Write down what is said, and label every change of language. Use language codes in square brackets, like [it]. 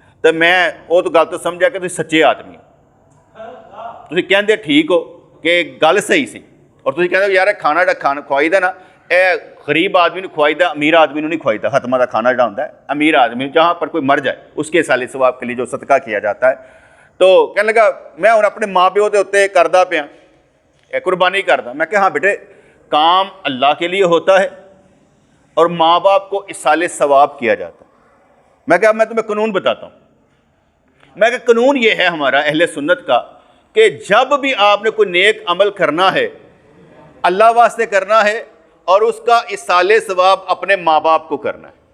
[pa] تو میں وہ تو گل تو سمجھا کہ تسی سچے آدمی ہو, تسی کہندے ٹھیک ہو کہ گل صحیح سی, اور تسی کہندے یار کھانا جڑا کھانا کھوائی دا نا اے غریب آدمی نوں کھوائی دا, امیر آدمی نوں نہیں کھوائی دا. ختمہ دا کھانا جڑا ہوندا ہے [ur] امیر آدمی جہاں پر کوئی مر جائے اس کے سالے ثواب کے لیے جو صدقہ کیا جاتا ہے. [pa] تو کہنے لگا میں ہن اپنے ماں پیو دے اوتے کردا پیا, قربانی کردا. [ur] میں کہ ہاں بیٹے کام اللہ کے لیے ہوتا ہے اور ماں باپ کو اصال ثواب کیا جاتا ہے. میں کہ اب میں تمہیں قانون بتاتا ہوں. میں کہ قانون یہ ہے ہمارا اہل سنت کا کہ جب بھی آپ نے کوئی نیک عمل کرنا ہے اللہ واسطے کرنا ہے اور اس کا اصال ثواب اپنے ماں باپ کو کرنا ہے.